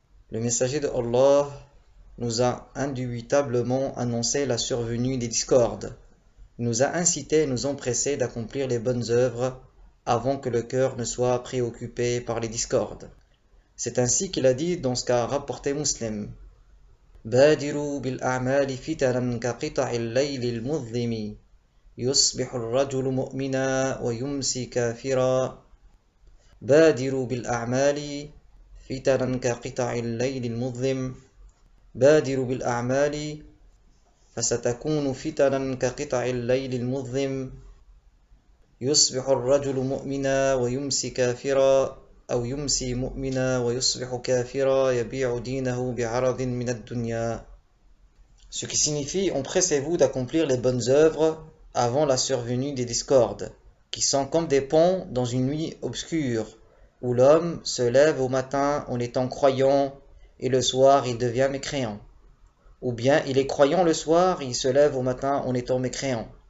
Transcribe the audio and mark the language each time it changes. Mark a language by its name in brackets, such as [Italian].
[French] Le messager de Allah nous a indubitablement annoncé la survenue des discordes. Il nous a incités et nous empressés d'accomplir les bonnes œuvres avant que le cœur ne soit préoccupé par les discordes. C'est ainsi qu'il a dit dans ce qu'a rapporté Muslim. [Arabic] بادروا بالأعمال فتنا كقطع الليل المظلم يصبح الرجل مؤمنا ويمسي كافرا بادروا بالأعمال فتنا كقطع الليل المظلم بادروا بالأعمال فستكون فتنا كقطع الليل المظلم يصبح الرجل مؤمنا ويمسي كافرا أو يمسي مؤمنا ويصبح كافرا يبيع دينه بعرض من الدنيا. [French] Ce qui signifie, empressez-vous d'accomplir les bonnes œuvres avant la survenue des discordes, qui sont comme des ponts dans une nuit obscure, où l'homme se lève au matin en étant croyant, et le soir il devient mécréant. Ou bien il est croyant le soir, et il se lève au matin en étant mécréant.